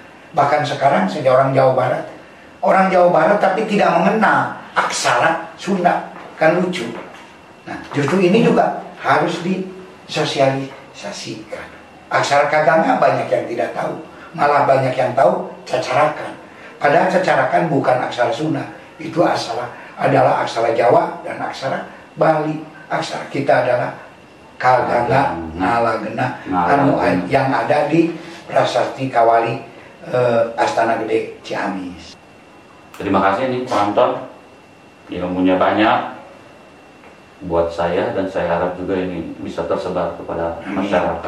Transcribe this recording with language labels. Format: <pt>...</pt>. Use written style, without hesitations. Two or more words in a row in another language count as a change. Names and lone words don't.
<id>Bahkan sekarang saya orang Jawa Barat tapi tidak mengenal aksara Sunda, kan lucu. Nah, justru ini juga harus disosialisasikan. Aksara Kaganga banyak yang tidak tahu, malah banyak yang tahu cacarakan. Padahal cacarakan bukan aksara Sunda, itu adalah aksara Jawa dan aksara Bali. Aksara kita adalah Kaganga, Ngalagena, yang ada di Prasasti Kawali Astana Gede Ciamis. Terima kasih nih Pak Anton, ilmunya banyak buat saya, dan saya harap juga ini bisa tersebar kepada masyarakat.</id>